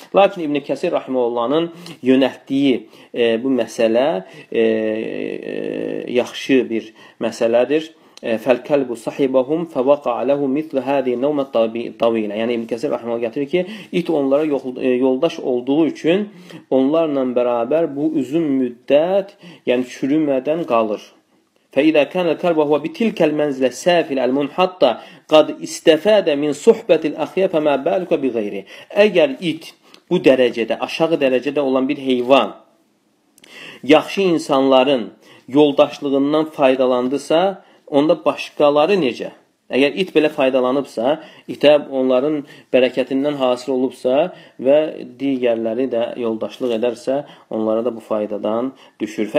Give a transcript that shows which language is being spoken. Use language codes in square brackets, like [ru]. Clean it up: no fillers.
[az] Lakin İbn Kəsir rahimehullahın yönəltdiyi bu məsələ yaxşı bir məsələdir. [ar] Fəl-kəlbu sahibahum fəvaqa'a lehu mislu hadi nevmət tavilə. [az] Yəni İbn Kəsir rahimehullah gətirir ki, it onlara yoldaş olduğu üçün onlarla bərabər bu uzun müddət, yəni çürümədən qalır. [ar] فإذا كان الكلب وهو بتلك المنزلة السافل المنحطة قد استفاد من صحبة الأخيار فما بالك بغيره. [az] Əgər it bu dərəcədə, aşağı dərəcədə olan bir heyvan yaxşı insanların yoldaşlığından faydalandısa, onda başqaları necə? Əgər it belə faydalanıbsa, itə onların bərəkətindən hasil olubsa və digərləri də yoldaşlıq edərsə, onlara da bu faydadan düşür.